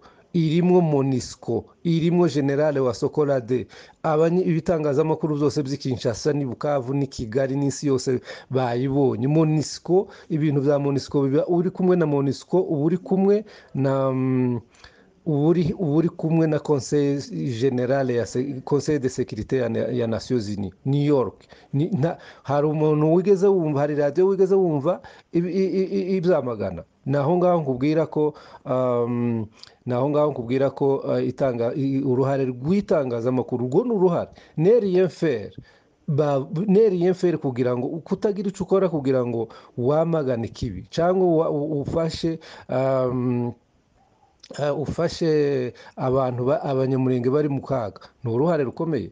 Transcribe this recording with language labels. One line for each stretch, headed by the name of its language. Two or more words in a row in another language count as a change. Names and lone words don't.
Kinyarwanda: Irimo MONUSCO, irimo generale wa Sokolade. Ibitangazamakuru byose by'Kinshasa ni Bukavu ni Kigali n'isi yose bayibonye. MONUSCO, ibintu bya MONUSCO biba uri kumwe na MONUSCO, uba uri kumwe uri kumwe na
French: conseil general
Kinyarwanda: ya
French: conseil de sécurité
Kinyarwanda: ya Nations Unies New York. Hari umuntu wigeze wumva, hari radio wigeze wumva ibyamagana? Naho ngaho nkubwira ko uruhare rw'itangazamakuru rwo n'uruhare neriye mfere kugira ngo kutagira icyo ukora kugira ngo wamagane ikibi cyangwa ufashe abantu abanyamurenge bari mu kaga, ni uruhare rukomeye.